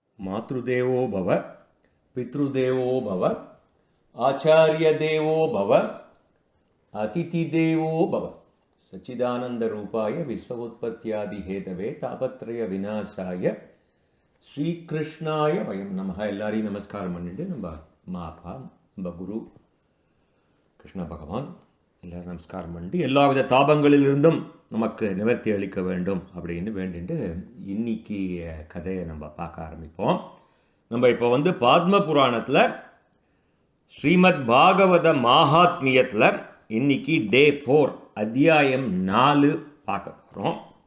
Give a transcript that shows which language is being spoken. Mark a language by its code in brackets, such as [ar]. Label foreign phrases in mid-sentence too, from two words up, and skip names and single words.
[sa] मातृदेवो भव, पितृदेवो भव, आचार्यदेवो भव, अतिथिदेवो भव. सच्चिदानंदरूपाय विश्वोत्पत्त्यादिहेतवे तापत्रयविनाशाय ஸ்ரீகிருஷ்ணாய வயம் நமஹ. [ta] எல்லாரையும் நமஸ்காரம் பண்ணிட்டு நம்ம அம்மா அப்பா நம்ம குரு கிருஷ்ண பகவான் எல்லோரும் நமஸ்காரம் பண்ணிட்டு எல்லா வித தாபங்களிலிருந்தும் நமக்கு நிவர்த்தி அளிக்க வேண்டும் அப்படின்னு வேண்டிட்டு இன்னைக்கு கதையை நம்ம பார்க்க ஆரம்பிப்போம். நம்ம இப்போ பாத்ம புராணத்தில் ஸ்ரீமத் பாகவத மாஹாத்மியத்தில் இன்னைக்கு டே 4 அத்தியாயம் 4 பார்க்க போகிறோம்.